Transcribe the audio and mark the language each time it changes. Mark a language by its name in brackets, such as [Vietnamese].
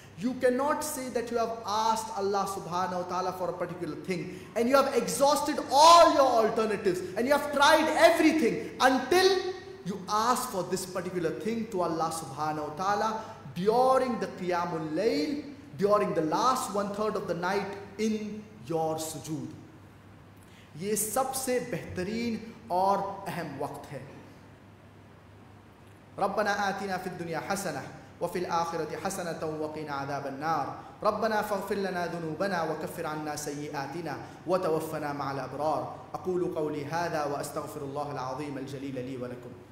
[English] You cannot say that you have asked Allah subhanahu wa ta'ala for a particular thing and you have exhausted all your alternatives and you have tried everything until you ask for this particular thing to Allah subhanahu wa ta'ala during the qiyamul layl, during the last 1/3 of the night in your sujood. [Urdu] یہ سب سے بہترین اور اہم وقت ہے. [Arabic] ربنا آتنا في الدنيا حسنة وفي الآخرة حسنة وقنا عذاب النار. ربنا فاغفر لنا ذنوبنا وكفر عنا سيئاتنا وتوفنا مع الأبرار. أقول قولي هذا وأستغفر الله العظيم الجليل لي ولكم.